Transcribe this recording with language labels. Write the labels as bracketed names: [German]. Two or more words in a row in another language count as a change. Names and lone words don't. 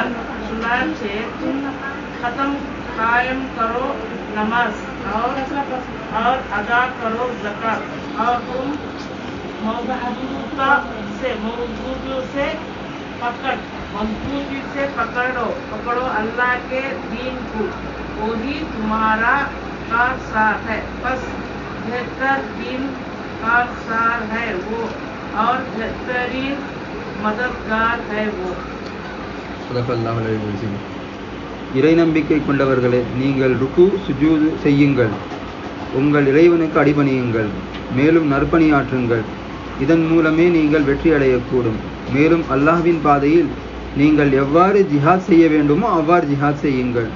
[Urdu] چنانچہ تم قائم کرو نماز اور ادا کرو زکات اور تم مضبوطی سے پکڑو اللہ کے دین کو, وہی تمہارا کارساز ہے. بس بہتر دین کارساز ہے وہ اور بہترین مددگار ہے وہ. [Arabic] صدق اللہ علیہ وسلم. [Tamil] இறை நம்பிக்கை கொண்டவர்களே, நீங்கள் [Arabic] ركوع سجود [Tamil] செய்யுங்கள், உங்கள் இறைவனுக்கு அடிபணியுங்கள், மேலும் நற்பணியாற்றுங்கள். இதன் மூலமே நீங்கள் வெற்றி அடையக்கூடும். மேலும் அல்லாஹ்வின் பாதையில் நீங்கள் எவ்வாறு ஜிஹாத் செய்ய வேண்டுமோ அவ்வாறு ஜிஹாத் செய்யுங்கள்.